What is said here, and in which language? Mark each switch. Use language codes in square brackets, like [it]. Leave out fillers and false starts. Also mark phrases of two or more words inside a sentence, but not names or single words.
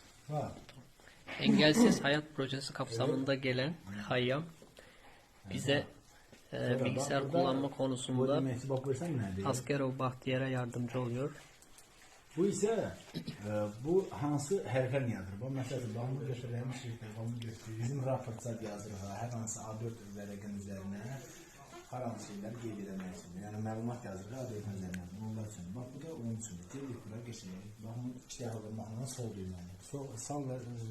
[tr] Ha. Engelsiz Hayat Projesi kapsamında gelen Hayyam bize bilgisayar kullanma konusunda Askerov Bahtiyar'a yardımcı oluyor. Bu ise [az] bu hansı hərflər yazır? Bu məsələn, bunu götürülmüş şirkət, bunu götürür. Bizim rapportsat yazır ha, hər hansı A4 vərəqin üzərinə hər hansı şeylər qeyd etmək üçün. Yəni məlumat yazır A4 üzərinə. Bunlar üçün. Bax bu da onun üçün. Dedik bura keçirik. Bax bunu iki dəfə baxmadan sol düyməli.